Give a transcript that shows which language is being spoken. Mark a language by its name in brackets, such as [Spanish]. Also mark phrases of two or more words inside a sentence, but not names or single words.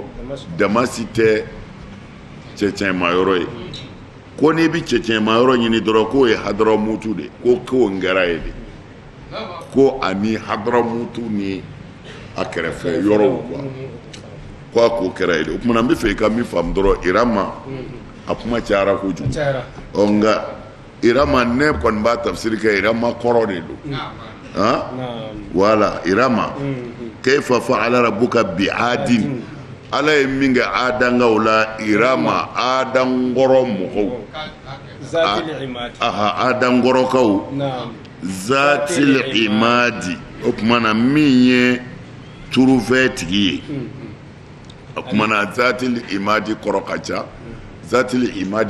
[Bambara] damasi tɛ cɛcɛn ma yɔrɔ ye ko n'i bi cɛcɛn ma yɔrɔ ɲini dɔrɔn k'o ye hadaramutu de ko k'o ngara ye de ko ani hadaramutu ni a kɛrɛfɛ yɔrɔw quoi kwa ko kɛra ile o kuma n bɛ fɛ i ka min faamu dɔrɔn irama a kuma cayara kojugu nka irama ne kɔni b'a tafsiri kɛ irama kɔrɔ de don wala irama [Arabic] كيف فعل ربك بعاد [Bambara] ala ye min kɛ adangaw la irama adangɔrɔ mɔgɔw adangɔrɔkaw [Arabic] ذات العماد [Bambara] o kuma na min ye turufɛ tigi ye kumana [Arabic] ذات العماد [Bambara] kɔrɔ ka ca [Arabic] ذات العماد